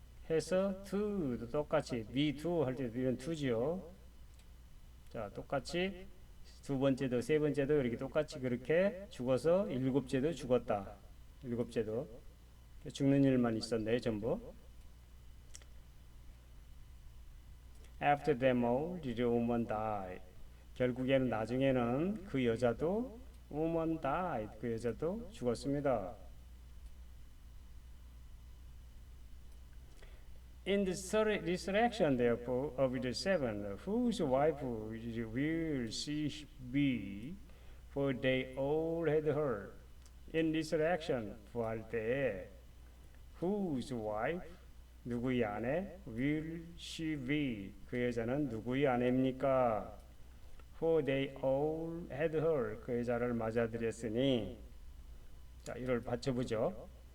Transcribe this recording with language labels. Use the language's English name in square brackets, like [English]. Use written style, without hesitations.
[Korean] 해서 to도 똑같이 me too 할 때도 이런 to지요. 자, 똑같이 두 번째도 세 번째도 이렇게 똑같이 그렇게 죽어서 일곱째도 죽었다. 일곱째도 죽는 일만 있었네 전부. [English] After them all, the woman died. [Korean] 결국에는 나중에는 그 여자도 [English] woman died. [Korean] 그 여자도 죽었습니다. [English] In the resurrection, therefore, of the seven, whose wife will she be? For they all had her. In resurrection, [Korean] 부활 때에 [English] whose wife, [Korean] 누구의 아내? [English] will she be? [Korean] 그 여자는 누구의 아내입니까? [English] For they all had her. [Korean] 그 여자를 맞아들였으니. 자, 이걸 받쳐보죠.